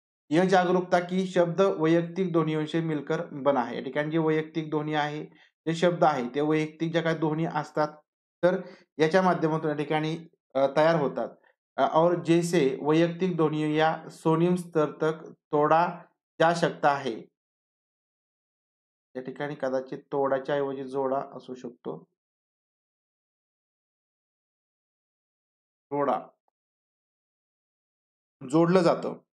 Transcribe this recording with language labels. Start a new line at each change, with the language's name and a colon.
Hindi: यह जागरूकता की शब्द वैयक्तिक ध्वनियों से मिलकर बना है.
Marathi: या ठिकाणी जे वैयक्तिक ध्वनी आहे, जे शब्द आहे ते वैयक्तिक ज्या काही ध्वनी असतात, तर याच्या माध्यमातून या ठिकाणी तयार होतात.
Hindi: और जैसे वैयक्तिक ध्वनियों या सोनिम स्तर तक तोड़ा जा सकता है.
Marathi: या ठिकाणी कदाचित तोडाच्या ऐवजी जोडा असू शकतो. तोडा. जोडलं जातं.